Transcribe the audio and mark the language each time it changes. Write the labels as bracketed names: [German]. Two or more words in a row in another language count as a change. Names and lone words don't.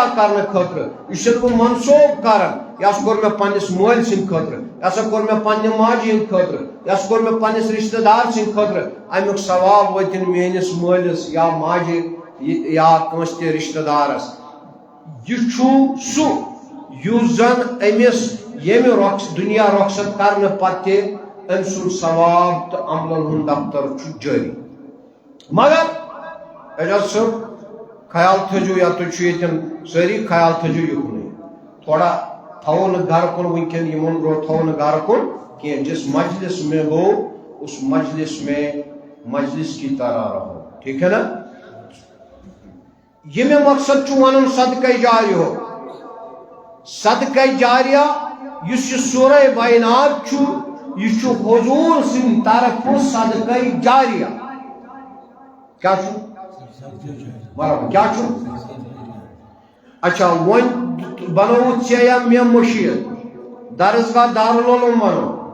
[Kashmiri] کرنہٕ خٲطرٕ یہِ چھُس بہٕ منسوب کران یہِ ہسا کوٚر مےٚ پننِس مٲلۍ سٕنٛدِ خٲطرٕ یہِ ہسا کوٚر مےٚ پننہِ ماجہِ ہٕنٛدِ خٲطرٕ یہِ ہسا کوٚر مےٚ پننِس رشتہٕ دار سٕنٛدِ خٲطرٕ امیُک ثواب وٲتِن میٲنِس مٲلِس یا ماجہِ یا کٲنٛسہِ تہِ رشتہٕ دارس یہِ چھُ سُہ یُس زن أمِس ییٚمہِ دُنیا رۄخصت کرنہٕ پتہٕ تہِ أمۍ سُنٛد ثواب تہٕ عملن ہُنٛد دفتر چھُ جٲری مگر اعجاز صٲب خیال تھٲیزیو یا تُہۍ چھِو ییٚتٮ۪ن سٲری خیال تھٲیزیو یُکنُے تھوڑا تھاوو نہٕ گرٕ کُن وٕنکٮ۪ن یِمن برونٛٹھ تھاوو نہٕ گرٕ کُن کینٛہہ [Urdu] جس مجلس میں ہو اس مجلس میں مجلس کی طرح رہو ٹھیک ہے نا [Kashmiri] یہ میں مقصد چھُ ونُن صدقہ جاریہ صدقہ جاریہ یُس یہِ سورہ بینات چھُ یہ چھُ حضور سٕنٛدِ طرفہٕ صدقہ جاریہ کیا چھُ برابر کیا چھُ اچھا وۄنۍ بنووُتھ ژےٚ یا مےٚ مٔشیٖد درسگاہ دارالعلوم بنو